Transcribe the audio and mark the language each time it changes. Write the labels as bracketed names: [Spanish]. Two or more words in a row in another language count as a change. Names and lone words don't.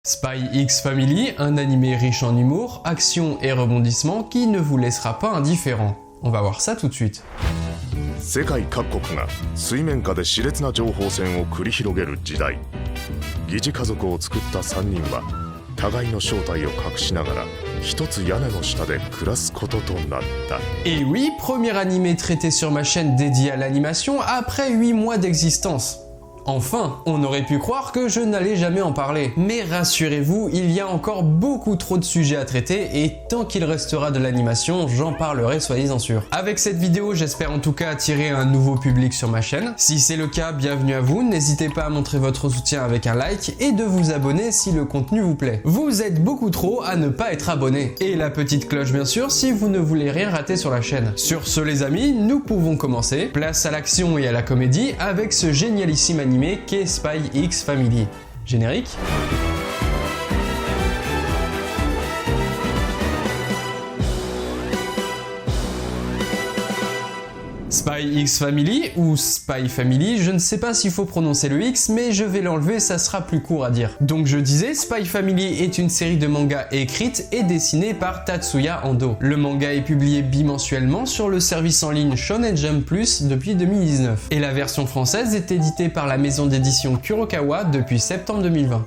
[French] Spy X Family, un animé riche en humour, action et rebondissements qui ne vous laissera pas indifférent. On va voir ça tout de suite. [Japanese] 世界各国が水面下で熾烈な情報戦を繰り広げる時代、疑似家族を作った3人は互いの正体を隠しながら一つ屋根の下で暮らすこととなった。 [French] Et oui, premier animé traité sur ma chaîne dédiée à l'animation après 8 mois d'existence. Enfin, on aurait pu croire que je n'allais jamais en parler. Mais rassurez-vous, il y a encore beaucoup trop de sujets à traiter et tant qu'il restera de l'animation, j'en parlerai, soyez-en sûrs. Avec cette vidéo, j'espère en tout cas attirer un nouveau public sur ma chaîne. Si c'est le cas, bienvenue à vous, n'hésitez pas à montrer votre soutien avec un like et de vous abonner si le contenu vous plaît. Vous êtes beaucoup trop à ne pas être abonné. Et la petite cloche bien sûr si vous ne voulez rien rater sur la chaîne. Sur ce les amis, nous pouvons commencer. Place à l'action et à la comédie avec ce génialissime animé qu'est Spy X Family. Générique. Spy X Family ou Spy Family, je ne sais pas s'il faut prononcer le X, mais je vais l'enlever, ça sera plus court à dire. Donc je disais, Spy Family est une série de mangas écrite et dessinée par Tatsuya Ando. Le manga est publié bimensuellement sur le service en ligne Shonen Jump Plus depuis 2019. Et la version française est éditée par la maison d'édition Kurokawa depuis septembre 2020.